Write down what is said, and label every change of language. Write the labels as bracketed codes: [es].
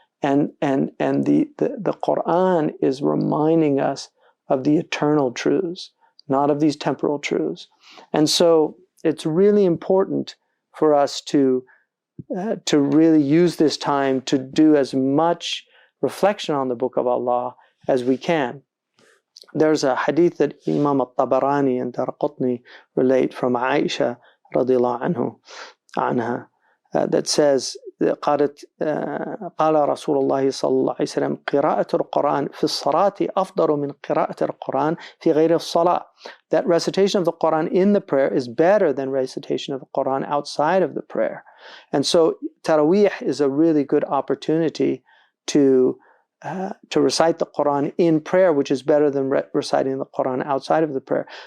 [en] And the Quran is reminding us of the eternal truths, not of these temporal truths. And so it's really important for us to really use this time to do as much reflection on the Book of Allah as we can. There's a hadith that Imam al-Tabarani and Daraqutni relate from Aisha radiallahu anha, that says, [ar] قالت قال رسول الله صلى الله عليه وسلم قراءة القرآن في الصلاة أفضل من قراءة القرآن في غير الصلاة. [en] That recitation of the Quran in the prayer is better than recitation of the Quran outside of the prayer. And so Taraweeh is a really good opportunity to recite the Quran in prayer, which is better than reciting the Quran outside of the prayer.